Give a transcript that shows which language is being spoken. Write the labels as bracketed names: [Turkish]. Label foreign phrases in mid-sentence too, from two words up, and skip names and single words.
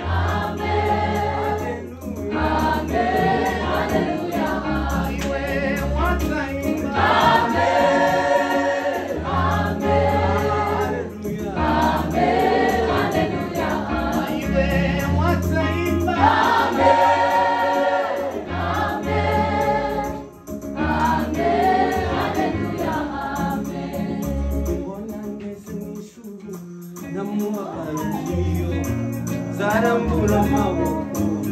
[Swahili] Amen. Amen, haleluya. Iwe wataimba. Amen, amen. Haleluya. Amen, haleluya. Iwe wataimba. Amen. Amen, haleluya, amen. [Rundi] Mbona ngeze mu ijuru, namuhabarukiyo, zarambura amaboko.